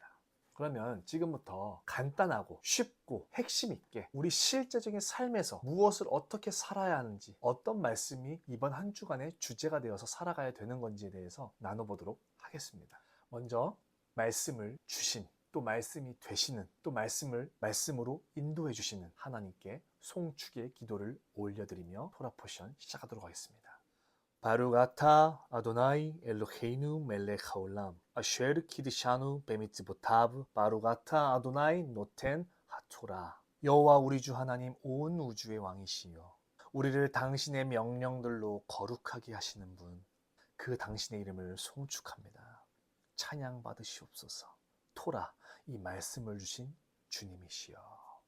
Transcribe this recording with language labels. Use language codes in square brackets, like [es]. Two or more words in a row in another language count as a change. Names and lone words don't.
[ko] 그러면 지금부터 간단하고 쉽고 핵심 있게 우리 실제적인 삶에서 무엇을 어떻게 살아야 하는지, 어떤 말씀이 이번 한 주간의 주제가 되어서 살아가야 되는 건지에 대해서 나눠보도록 하겠습니다. 먼저 말씀을 주신, 또 말씀이 되시는, 또 말씀을 말씀으로 인도해 주시는 하나님께 송축의 기도를 올려드리며 [en] Torah portion [ko] 시작하도록 하겠습니다. [he] ברוך אתה אדוני אלוהינו מלך העולם אשר קדשנו במצוותיו ברוך אתה אדוני נותן התורה. [ko] 여호와 우리 주 하나님, 온 우주의 왕이시여, 우리를 당신의 명령들로 거룩하게 하시는 분, 그 당신의 이름을 송축합니다. 찬양 받으시옵소서. 토라, 이 말씀을 주신 주님이시여.